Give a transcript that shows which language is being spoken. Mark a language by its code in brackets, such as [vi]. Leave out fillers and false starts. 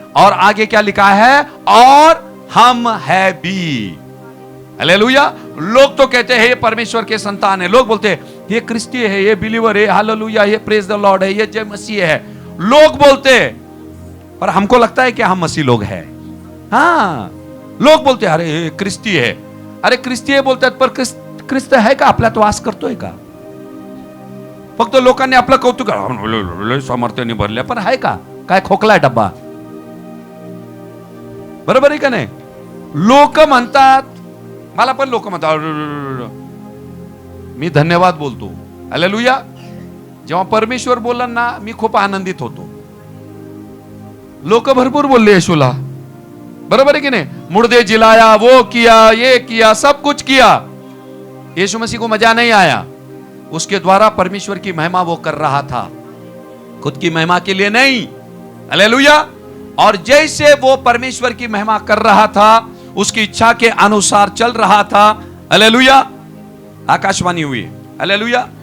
[hi] और आगे क्या लिखा है, और हम है भी। हालेलुया। लोग तो कहते हैं ये परमेश्वर के संतान है, लोग बोलते हैं ये क्रिस्टी है, ये बिलीवर है, हालेलुया, ये प्रेज द लॉर्ड है, ये जय मसीह है, लोग बोलते। पर हमको लगता है कि हम मसीह लोग हैं। [mr] हाँ, लोग बोलते अरे ये क्रिस्टी है, अरे क्रिस्टी है बोलतात, पर ख्रिस्त आहे का आपल्यात वास करतोय का? फक्त लोकांनी आपलं कौतुक सामर्थ्याने भरल्या, पण आहे का? काय खोकलाय डब्बा? बरोबर आहे का नाही? लोक म्हणतात, मला पण लोक म्हणतात, मी धन्यवाद बोलतो। हालेलुया। जेव्हा परमेश्वर बोलला ना, मी खूप आनंदित होतो। लोक भरपूर बोलले येशूला, बरोबर [hi] है कि नहीं? मुर्दे जिलाया, वो किया, ये किया, सब कुछ किया। यीशु मसीह को मजा नहीं आया। उसके द्वारा परमेश्वर की महिमा वो कर रहा था, खुद की महिमा के लिए नहीं। हालेलुया। और जैसे वो परमेश्वर की महिमा कर रहा था, उसकी इच्छा के अनुसार चल रहा था। हालेलुया। आकाशवाणी हुई। हालेलुया।